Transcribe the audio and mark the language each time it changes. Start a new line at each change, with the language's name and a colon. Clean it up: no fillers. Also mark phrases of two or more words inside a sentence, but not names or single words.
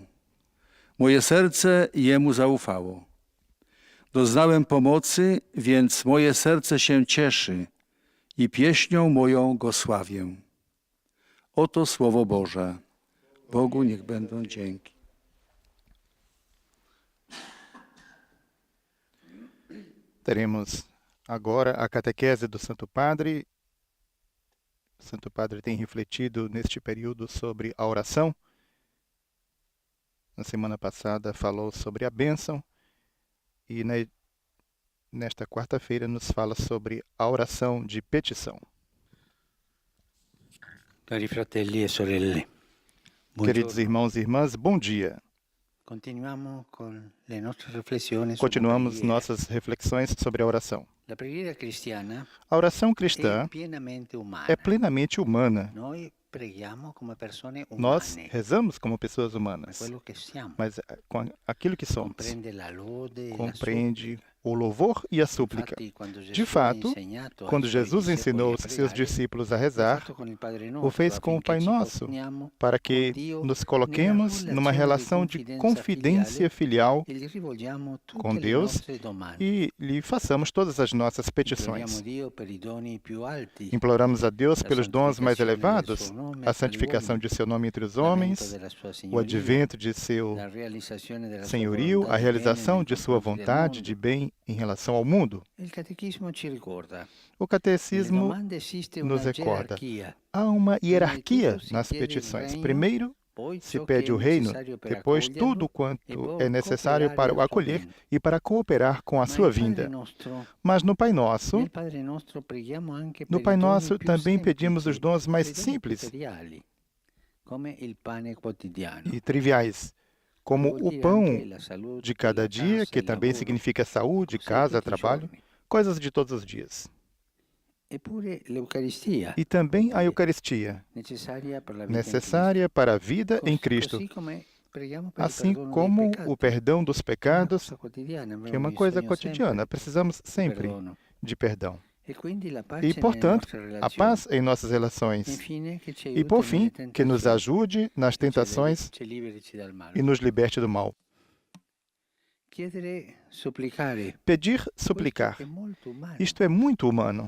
Polish: Moje serce Jemu zaufało. Doznałem pomocy, więc moje serce się cieszy i pieśnią moją Go sławię. Oto Słowo Boże. Bogu niech będą dzięki.
Portuguese: Teremos agora a catequese do Santo Padre. O Santo Padre tem refletido neste período sobre a oração. Na semana passada falou sobre a bênção e nesta quarta-feira nos fala sobre a oração de petição.
Italian: Cari fratelli e sorelle.
Portuguese: Queridos irmãos e irmãs, bom dia. Continuamos com
Italian: le nostre riflessioni sulla
Portuguese: Continuamos
Italian: preghiera.
Portuguese: nossas reflexões sobre a oração.
Italian: La preghiera cristiana
Portuguese: A oração
Italian: è
Portuguese: cristã
Italian: pienamente umana.
Portuguese: é plenamente humana.
Italian: Noi preghiamo come persone
Portuguese: Nós
Italian: umane,
Portuguese: rezamos como pessoas
Italian: per
Portuguese: humanas,
Italian: quello che siamo.
Portuguese: mas com aquilo que somos.
Italian: Comprende la lode e la
Portuguese: Compreende o louvor e a súplica.
Italian: Infatti, quando Gesù
Portuguese: De
Italian: ha
Portuguese: fato,
Italian: insegnato ai
Portuguese: quando
Italian: suoi
Portuguese: Jesus
Italian: discepoli
Portuguese: ensinou
Italian: a
Portuguese: os seus
Italian: pregare,
Portuguese: discípulos a
Italian: l'ha
Portuguese: rezar,
Italian: fatto con il Padre
Portuguese: o
Italian: Nostro,
Portuguese: fez com o Pai
Italian: affinché ci
Portuguese: Nosso,
Italian: poniamo
Portuguese: para
Italian: con
Portuguese: que
Italian: Dio
Portuguese: nos
Italian: nella
Portuguese: coloquemos numa relação de confidência filial
Italian: e gli rivolgiamo tutte
Portuguese: com
Italian: le
Portuguese: Deus
Italian: nostre domande.
Portuguese: e lhe façamos todas as nossas
Italian: Imploriamo
Portuguese: petições.
Italian: Dio per i doni più alti,
Portuguese: Imploramos a Deus
Italian: la
Portuguese: pelos dons mais
Italian: santificazione del
Portuguese: elevados,
Italian: suo nome
Portuguese: a
Italian: tra gli
Portuguese: santificação
Italian: uomini,
Portuguese: de seu nome entre os
Italian: l'avvento
Portuguese: homens,
Italian: della sua
Portuguese: o
Italian: signoria,
Portuguese: advento de seu
Italian: la realizzazione della sua
Portuguese: senhorio,
Italian: volontà
Portuguese: a
Italian: di
Portuguese: realização
Italian: bene
Portuguese: de
Italian: nei
Portuguese: sua
Italian: confronti del
Portuguese: vontade
Italian: mondo.
Portuguese: de bem em relação ao mundo.
Italian: Il catechismo ci ricorda.
Portuguese: O
Italian: Nelle
Portuguese: catecismo
Italian: domande esiste
Portuguese: nos
Italian: una
Portuguese: recorda.
Italian: gerarchia.
Portuguese: Há uma hierarquia Primeiro nas se quer o petições. reino, Primeiro
Italian: poi
Portuguese: se
Italian: ciò
Portuguese: pede
Italian: che
Portuguese: o
Italian: è
Portuguese: reino,
Italian: necessario per
Portuguese: depois
Italian: accoglierlo
Portuguese: tudo
Italian: e
Portuguese: quanto
Italian: poi
Portuguese: é necessário para o
Italian: cooperare al suo
Portuguese: acolher
Italian: bene.
Portuguese: e para cooperar com a
Italian: Ma
Portuguese: sua
Italian: il Padre
Portuguese: vinda.
Italian: Nostro,
Portuguese: Mas no Pai Nosso,
Italian: nel Padre Nostro preghiamo anche
Portuguese: no
Italian: per
Portuguese: Pai
Italian: i doni
Portuguese: Nosso
Italian: più
Portuguese: também pedimos os
Italian: semplici,
Portuguese: dons mais
Italian: per i doni
Portuguese: simples
Italian: materiali, come il pane quotidiano.
Portuguese: e triviais, como
Italian: Vuol
Portuguese: o
Italian: dire
Portuguese: pão
Italian: anche la salute,
Portuguese: de cada
Italian: la
Portuguese: dia,
Italian: casa,
Portuguese: que
Italian: il
Portuguese: também
Italian: lavoro,
Portuguese: significa saúde,
Italian: cose di
Portuguese: casa,
Italian: tutti i
Portuguese: trabalho,
Italian: giorni.
Portuguese: coisas de todos os dias.
Italian: Eppure l'Eucaristia,
Portuguese: E também a Eucaristia,
Italian: necessaria per la vita in
Portuguese: necessária para a vida em
Italian: Cristo.
Portuguese: Cristo,
Italian: Così come preghiamo per il
Portuguese: assim
Italian: perdono dei
Portuguese: como
Italian: peccati.
Portuguese: o perdão dos
Italian: È una
Portuguese: pecados,
Italian: cosa quotidiana,
Portuguese: que é
Italian: abbiamo
Portuguese: uma coisa
Italian: bisogno
Portuguese: cotidiana.
Italian: sempre
Portuguese: Precisamos
Italian: di
Portuguese: sempre
Italian: perdono.
Portuguese: de perdão. E, portanto, a paz em nossas relações. E, por fim, que nos ajude nas tentações e nos liberte do mal. Pedir, suplicar. Isto é muito humano.